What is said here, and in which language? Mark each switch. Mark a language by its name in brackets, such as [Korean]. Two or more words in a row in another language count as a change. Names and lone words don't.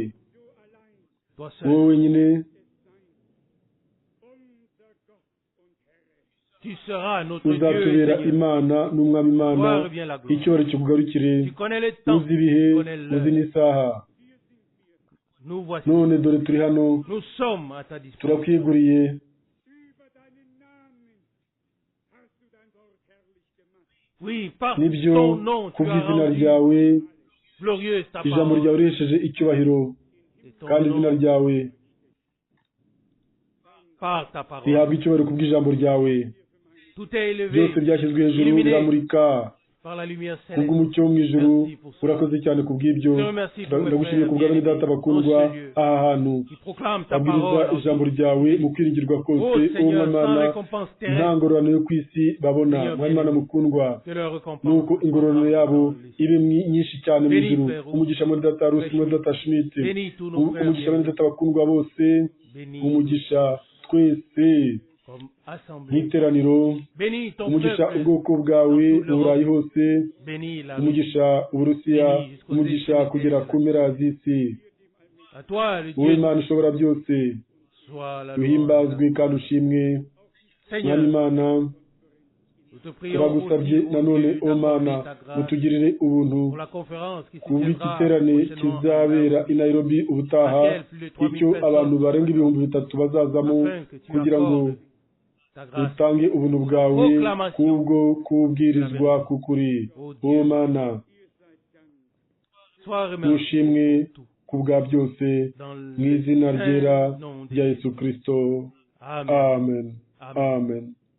[Kinyarwanda] Wowe wenyine uzatubera Imana n'umwami Imana, icyubahiro kikugarukire. Uzi ibihe, uzi n'isaha. None dore turi hano, turakwiguriye [French] Oui, par [Kinyarwanda] nibyo [French] ton nom, tu as [Kinyarwanda] kubw'izina [French] rendu [Kinyarwanda] ryawe [French] glorieuse ta [Kinyarwanda] ijambo ryawe [French] parole. [Kinyarwanda] rihesheje icyubahiro [French] Et ton [Kinyarwanda] kandi izina [French] nom, [Kinyarwanda] ryawe [French] par ta parole. [Kinyarwanda] rihabwa icyubahiro kubw'ijambo ryawe. [French] Tout est élevé [Kinyarwanda] byose byashyizwe hejuru [French] illuminé [Kinyarwanda] biramurika [French] par la lumière céleste. [Kinyarwanda] kubw'umucyo wo mu ijuru. [French] Merci pour ça. [Kinyarwanda] Urakoze cyane kubw'ibyo. [French] Je remercie pour mes [Kinyarwanda] Ndagushimiye [French] frères [Kinyarwanda] kubwa bene [French] bien-aimés [Kinyarwanda] data bakundwa [French] en ce lieu [Kinyarwanda] aha hantu [French] qui proclament ta [Kinyarwanda] babwiriza [French] parole. [Kinyarwanda] ijambo ryawe mu kwiringirwa kose. Oh uwo [French] Seigneur, sans [Kinyarwanda] Mana [French] récompense [Kinyarwanda] nta [French] terrestre, [Kinyarwanda] ngororano yo ku isi babona. [French] Seigneur [Kinyarwanda] Mwami Mana [French] bien-aimé, [Kinyarwanda] mukundwa, [French] que leur récompense [Kinyarwanda] nuko ingororano yabo ibe nyinshi cyane mu [French] Bénis, [Kinyarwanda] ijuru. [French] frère, [Kinyarwanda] Umugisha muri data Rusi, muri data Schmidt, [French] bénis tous nos frères [Kinyarwanda] umugisha bene [French] bien-aimés, [Kinyarwanda] data bakundwa bose, [French] bénis [Kinyarwanda] umugisha twese [French] comme assemblée, [Kinyarwanda] nk'iteraniro, [French] bénis ton [Kinyarwanda] umugisha [French] peuple, [Kinyarwanda] ubwoko bwawe mu Burayi hose, [French] bénis la [Kinyarwanda] umugisha Uburusiya, umugisha kugera ku mpera z'isi. [French] à toi le [Kinyarwanda] wowe [French] Dieu [Kinyarwanda] Imana ushobora byose, [French] soit la [Kinyarwanda] uhimbazwe kandi ushimwe. Mwami [French] Seigneur, [Kinyarwanda] Imana, [French] nous te prions [Kinyarwanda] turagusabye [French] aussi, [Kinyarwanda] nanone [French] Dieu, [Kinyarwanda] o Mana [French] d'accorder ta grâce [Kinyarwanda] mutugirire ubuntu [French] pour la conférence qui se [Kinyarwanda] kubw'iki [French] tiendra [Kinyarwanda] giterane [French] prochainement [Kinyarwanda] kizabera i Nairobi ubutaha, [French] laquelle plus de 3000 [Kinyarwanda] icyo abantu barenga ibihumbi bitatu bazazamo, [French] afin que tu [Kinyarwanda] kugira ngo [French] accordes ta grâce. [Kinyarwanda] utange ubuntu bwawe kubwo kubwirizwa k'ukuri. o Mana, [French] Sois remercié [Kinyarwanda] ushimwe [French] pour tout. [Kinyarwanda] ku bwa byose [French] Dans [Kinyarwanda] mu izina ryera [French] nom de [Kinyarwanda] rya Yesu Kristo. Amen. Amen. Amen. Amen.